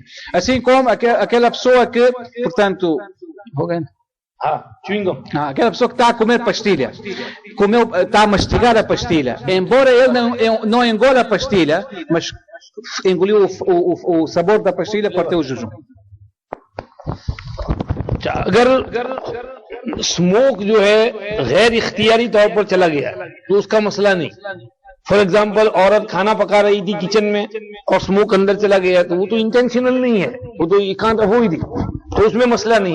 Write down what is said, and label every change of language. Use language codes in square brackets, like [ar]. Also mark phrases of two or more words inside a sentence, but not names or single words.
[pt] Assim como aquela pessoa que, portanto, aquela pessoa que está a comer pastilha, está a mastigar a pastilha, embora ele não engola a pastilha, mas engoliu o sabor da pastilha, partiu o jejum. [hi] अगर स्मोक जो है गैर इख्तियारी तौर पर चला गया तो उसका मसला नहीं। [en] for example [hi] औरत खाना पका रही थी किचन में और स्मोक अंदर चला गया तो वो तो इंटेंशनल नहीं है, वो तो एकांत हो ही थी, तो उसमें मसला नहीं है।